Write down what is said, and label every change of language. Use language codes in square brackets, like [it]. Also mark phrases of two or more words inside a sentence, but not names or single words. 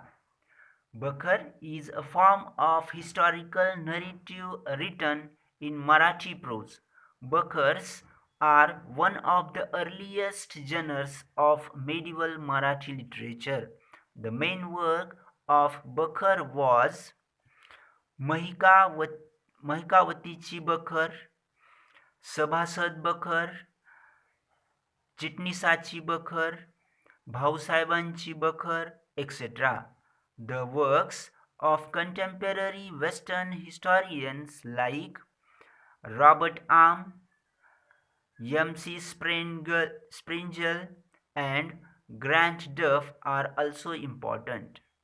[en] Bakhar is a form of historical narrative written in Marathi prose. Bakhars are one of the earliest genres of medieval Marathi literature. The main work of Bakhar was महिकावत महिकावतीची बखर, सभासद बखर, चिटणीसाची बखर, भाऊसाहेबांची बखर, etc. The works of contemporary Western historians like Robert Arm, M.C. Sprengel, and Grant Duff are also important.